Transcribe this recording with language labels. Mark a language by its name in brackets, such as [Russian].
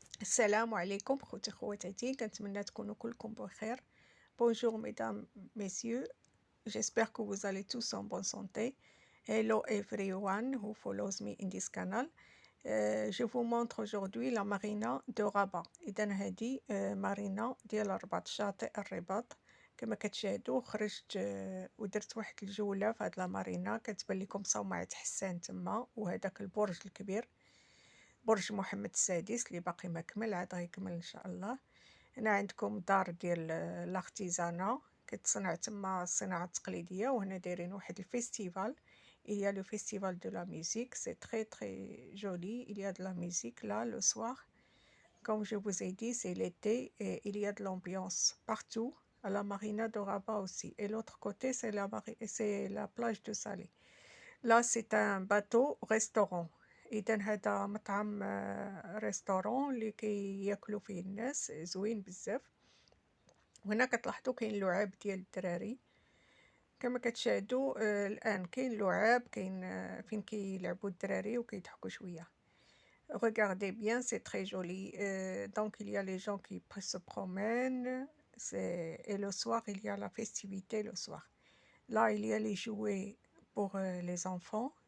[Arabic] السلام عليكم خوتي خواتاتي، كنتمنى تكونوا كلكم بخير. [French] Bonjour mesdames, messieurs, j'espère que vous allez tous en bonne santé. [English] Hello everyone who follows me in this channel. [French] Je vous montre aujourd'hui la marina de Rabat. [Arabic] إذن هذه مارينا ديال الرباط، شاطئ الرباط. كما كتشاهدوا خرجت ودرت واحد الجولة في هاد لا مارينا. كتبان لكم صومعة حسان تما وهداك البرج الكبير، برج محمد السادس اللي باقي ما كمل، عاد غيكمل ان شاء الله. هنا عندكم دار ديال لاختيزانه كتصنع تما الصناعه التقليديه، وهنا دايرين واحد الفيستيفال. [French] Il y a le festival de la musique, c'est très très joli. Il y a de la musique là le soir. Comme je vous ai dit, c'est l'été et il y a de l'ambiance partout. À la marina de Rabat aussi. Et l'autre côté, c'est la plage de Salé. Là, c'est un bateau restaurant. [Arabic] إذا هذا مطعم ريستورون اللي كياكلوا فيه الناس، زوين بزاف. وهنا كتلاحظوا كاين لعاب ديال الدراري كما كتشاهدوا. الان كاين لعاب، كاين فين كيلعبوا الدراري وكيضحكوا شويه. [French] Regardez bien, c'est très joli. Donc il y a les gens qui se promènent, et le soir il y a la festivité le soir. Là il y a les jouets pour les enfants.